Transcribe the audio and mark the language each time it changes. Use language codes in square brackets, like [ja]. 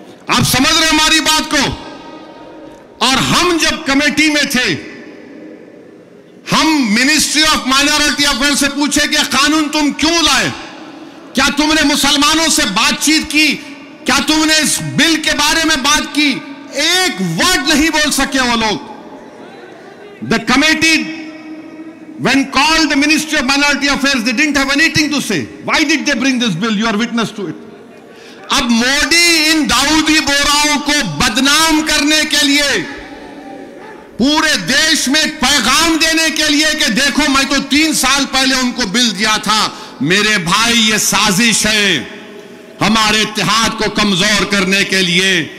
[hi] आप समझ रहे हमारी बात को? और हम जब कमेटी में थे, हम मिनिस्ट्री ऑफ माइनॉरिटी अफेयर्स से पूछे कि कानून तुम क्यों लाए, क्या तुमने मुसलमानों से बातचीत की, क्या तुमने इस बिल के बारे में बात की? एक वर्ड नहीं बोल सके वो लोग। [en] The committee when called the Ministry of Minority Affairs, they didn't have anything to say. Why did they bring this bill? You are witness to it. [hi] अब मोदी इन दाऊदी बोराओं को बदनाम करने के लिए, पूरे देश में एक पैगाम देने के लिए कि देखो मैं तो 3 साल पहले उनको बिल दिया था। मेरे भाई, ये साजिश है हमारे इत्तेहाद को कमजोर करने के लिए।